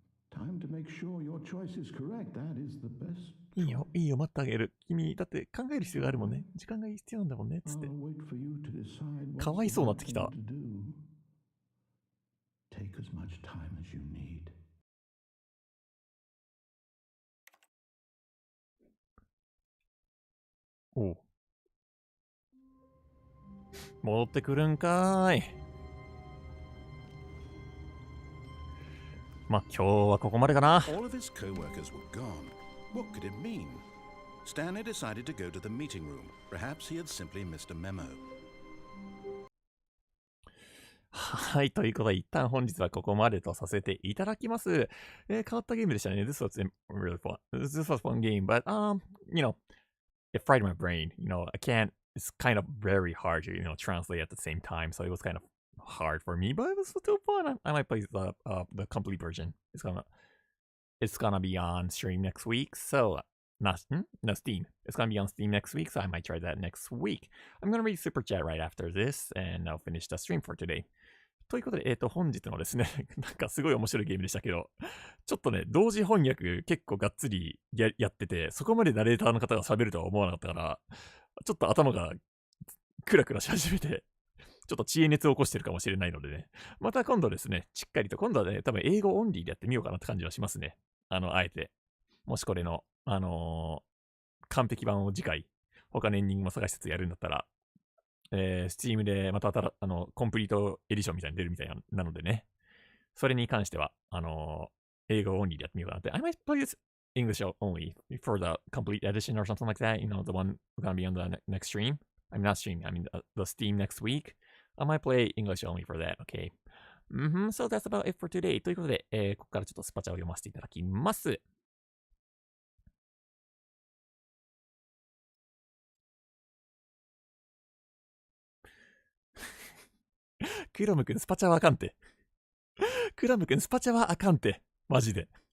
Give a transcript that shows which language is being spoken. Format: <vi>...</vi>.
<en>Time to make sure your choice is correct. That is the best.</en> <ja>いいよ、いいよ、待ってあげる。君、だって考える必要があるもんね。時間が必要なんだもんね、つって。</ja> <en>I'll wait for you to decide</en> <ja>か</ja> <en>what's</en> <ja>わい</ja> <en>the</en> <ja>そうになっ</ja> <en>right</en> <ja>てきた。</ja> <en>thing to do. Take as much time as you need.</en> <ja>おう。戻ってくるんかーい。まあ、今日はここまでかな。</ja> <en>All of his co-workers were gone. What could it mean? Stanley decided to go to the meeting room. Perhaps he had simply missed a memo. はい、ということで、一旦本日はここまでとさせていただきます。変わったゲームでしたね。 This was really fun. This was a fun game, but, it fried my brain. I can't, it's kind of very hard to, translate at the same time, so it was kind of hard for me, but it was still fun. I might play the complete version. It's gonna be on stream next week, so no Steam. It's gonna be on Steam next week, so I might try that next week. I'm gonna read Super Chat right after this, and I'll finish the stream for today.</en> <ja>ということで、本日のですね、なんかすごい面白いゲームでしたけど、ちょっとね、同時翻訳結構がっつり やってて、そこまでナレーターの方が喋るとは思わなかったから、ちょっと頭がクラクラし始めて、ちょっと知恵熱を起こしてるかもしれないのでね、また今度ですね、しっかりと、今度はね、多分英語オンリーでやってみようかなって感じはしますね。あえて。もしこれの、完璧版を次回、他のエンディングも探しつつやるんだったら、Steam でまたコンプリートエディションみたいに出るみたいなのでね、それに関しては、英語オンリーでやってみようかなって。 I might play this English only for the complete edition or something like that, the one gonna be on the next stream.</ja> <en>I'm not streaming, I mean the Steam next week. I might play English only for that, okay? So that's about it for today.</en> <ja>ということで、ここからちょっとスパチャを読ませていただきます。クラム君スパチャはあかんて。クラム君スパチャはあかんて。マジで。</ja>